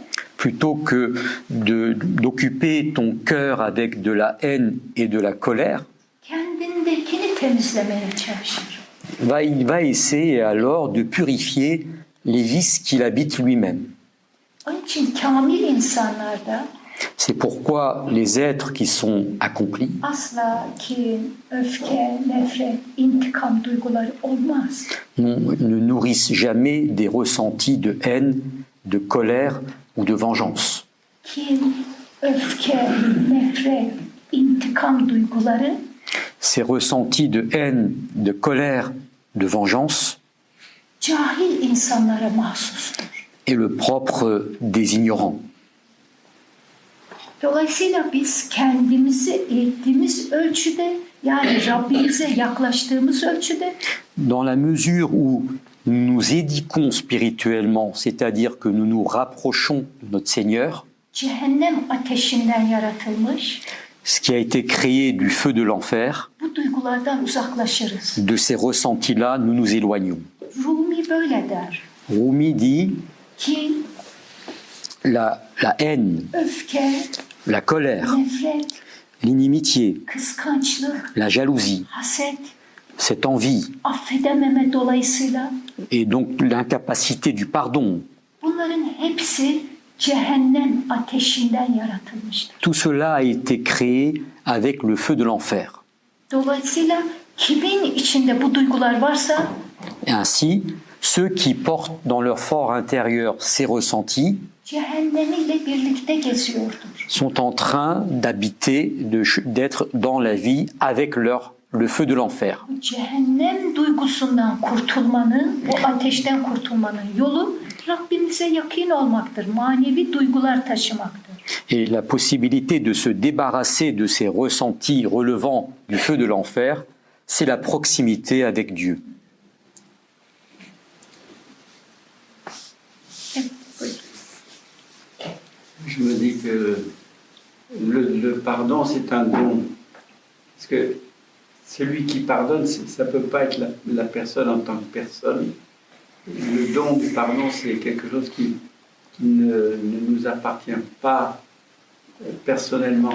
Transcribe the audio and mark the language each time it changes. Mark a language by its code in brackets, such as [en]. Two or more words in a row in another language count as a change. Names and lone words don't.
[fr] Plutôt que d'occuper ton cœur avec de la haine et de la colère, [tr] kendindekini temizlemeye çalışır. [fr] il va essayer alors de purifier les vices qu'il habite lui-même. [tr] Onun için kamil insanlarda [fr] C'est pourquoi les êtres qui sont accomplis [tr] asla kin, öfke, nefret, intikam duyguları olmaz. [fr] ne nourrissent jamais des ressentis de haine, de colère ou de vengeance. [tr] Kin, öfke, nefret, intikam duyguları [fr] ces ressentis de haine, de colère, de vengeance, [tr] cahil insanlara mahsustur. [fr] est le propre des ignorants. [tr] Dolayısıyla biz kendimizi eğittiğimiz ölçüde, yani Rabbimize yaklaştığımız ölçüde [fr] Dans la mesure où nous nous édiquons spirituellement, c'est-à-dire que nous nous rapprochons de notre Seigneur, [tr] cehennem ateşinden yaratılmış [fr] ce qui a été créé du feu de l'enfer, [tr] bu duygulardan uzaklaşırız. [fr] de ces ressentis-là, nous nous éloignons. [tr] Rumi böyle der. [fr] Rumi dit [tr] Kin, [fr] la haine, [tr] öfke, [fr] la colère, [tr] nefret, [fr] l'inimitié, [tr] kıskançlık, [fr] la jalousie, [tr] haset, [fr] cette envie [tr] affedememe dolayısıyla [fr] et donc l'incapacité du pardon, [tr] bunların hepsi cehennem ateşinden yaratılmıştır. [fr] tout cela a été créé avec le feu de l'enfer. [tr] Dolayısıyla kimin içinde bu duygular varsa [fr] Et ainsi, ceux qui portent dans leur fort intérieur ces ressentis [tr] cehennemiyle birlikte geziyordur. [fr] sont en train d'habiter, d'être dans la vie avec le feu de l'enfer. [tr] Bu cehennem duygusundan kurtulmanın, bu ateşten kurtulmanın yolu Rabbimize yakın olmaktır. Manevi duygular taşımaktır. [fr] Et la possibilité de se débarrasser de ces ressentis relevant du feu de l'enfer, c'est la proximité avec Dieu. [tr] Evet, buyurun. [fr] Je me dis que le pardon, c'est un don. Parce que celui qui pardonne, ça ne peut pas être la personne en tant que personne. Le don du pardon, c'est quelque chose qui ne nous appartient pas personnellement.